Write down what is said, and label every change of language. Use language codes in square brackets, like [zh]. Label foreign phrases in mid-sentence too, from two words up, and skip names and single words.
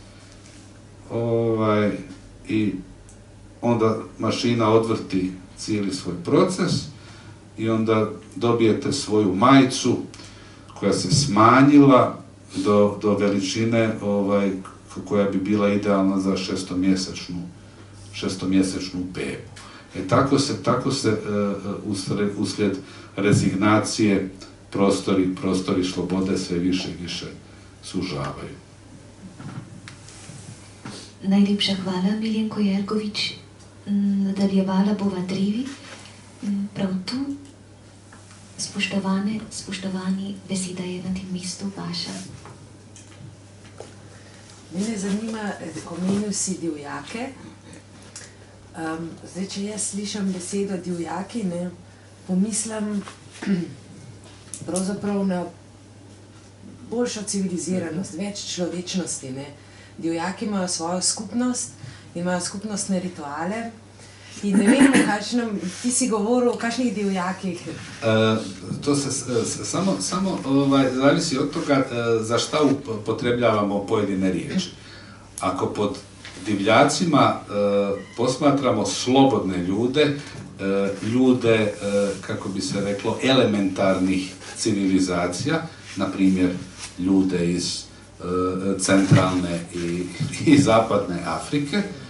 [hr] i onda mašina odvrti cijeli svoj proces i onda dobijete svoju majicu koja se smanjila do veličine koja bi bila idealna za šestomjesečnu bebu. Tako se uslijed rezignacije prostori slobode sve više i više sužavaju. [sl] Najlepša hvala, Miljenko Jerković. Nadaljevala bova Trivi. Prav tu, spoštovani, beseda je na tem mestu vaša. Mene zanima, omenil si divjake. Zdaj, če jaz slišam besedo divjaki, pomislim pravzaprav na boljšo civiliziranost, več človečnosti. Divjaki imajo svojo skupnost, imajo skupnostne rituale in ne vem, ti si govoril o kakšnih divjakih. [hr] To se samo zavisi od toga za šta upotrebljavamo pojedine riječi. Ako pod divljacima posmatramo slobodne ljude, kako bi se reklo, elementarnih civilizacija, na primjer ljude iz centralne i zapadne Afrike,